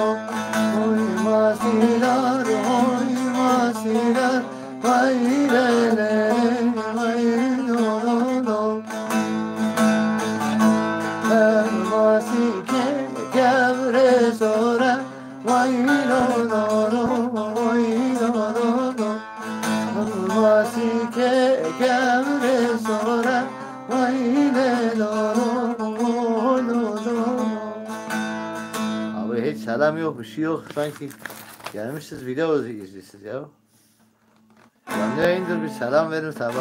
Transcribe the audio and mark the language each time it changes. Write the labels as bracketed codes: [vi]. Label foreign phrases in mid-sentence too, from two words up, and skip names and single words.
[ku] Hoy masidar, ay le le, ay lo lo lo. Her masike gevre sora, ay lo lo lo, ay lo lo lo. Masike gevre sora, ay le lo lo lo. [tr] Abi hiç selam yok, bir şey yok. Sanki gelmişsiniz video izliyorsunuz ya. Canlı yayındır, bir selam verin sabah.